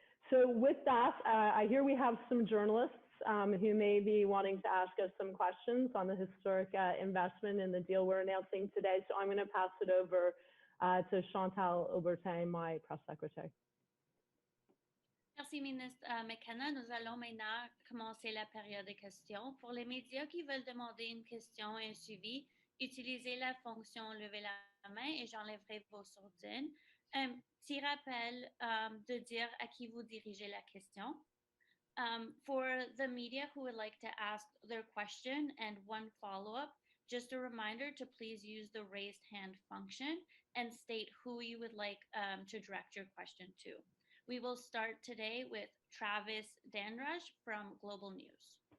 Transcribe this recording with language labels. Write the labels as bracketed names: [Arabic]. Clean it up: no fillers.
[English] So with that, I hear we have some journalists who may be wanting to ask us some questions on the historic investment in the deal we're announcing today. So I'm going to pass it over to Chantal Aubertin, my press secretary. [French] Merci, Ministre McKenna. Nous allons maintenant commencer la période de questions. Pour les médias qui veulent demander une question et un suivi, utilisez la fonction « Lever la main » et j'enlèverai vos sourdines. s'y rappelle de dire à qui vous dirigez la question. [English] For the media who would like to ask their question and one follow-up, just a reminder to please use the raised hand function and state who you would like to direct your question to. We will start today with Travis Dandrash from Global News.